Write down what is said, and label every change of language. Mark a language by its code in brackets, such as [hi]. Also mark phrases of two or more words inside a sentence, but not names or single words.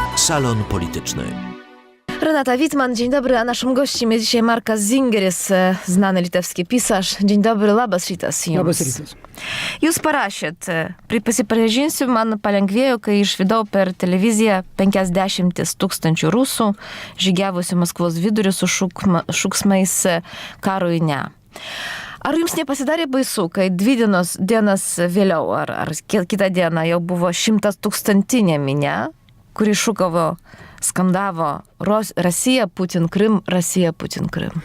[pl] Salon Polityczny. Renata Witman, dzień dobry, a naszym gościem jest dzisiaj Markas Zingeris, znany litewski pisarz. Dzień dobry, [lt] labas rytas jums. Labas rytas. Jūs parašėt, prisipažinsiu, man palengvėjo, kai išvydau per televiziją 50 000 rusų, žygiavusių Maskvos vidurį su šūksmais karui ne. Ar jums nepasidarė baisu, kai 2 dienas vėliau, ar kitą dieną jau buvo 100 000 minia, kuri šūkavo, skandavo Rusija, Putin, Krym, Rusija, Putin, Krym?